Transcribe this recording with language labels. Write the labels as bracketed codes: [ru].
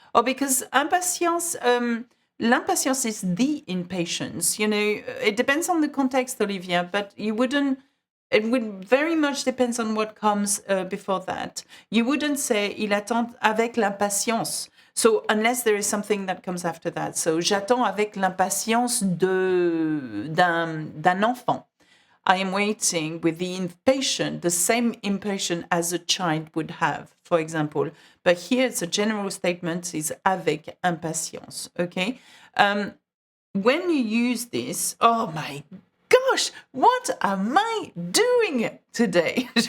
[en] Oh, because impatience... l'impatience is the impatience. You know, it depends on the context, Olivia, but you wouldn't, it would very much depends on what comes before that. You wouldn't say, [fr] il attend avec l'impatience. [en] So, unless there is something that comes after that. [fr] So, j'attends avec l'impatience d'un enfant. [en] I am waiting with the impatient, the same impatient as a child would have, for example. But here it's a general statement, is [fr] avec impatience, [en] okay? When you use this, oh my gosh, what am I doing today?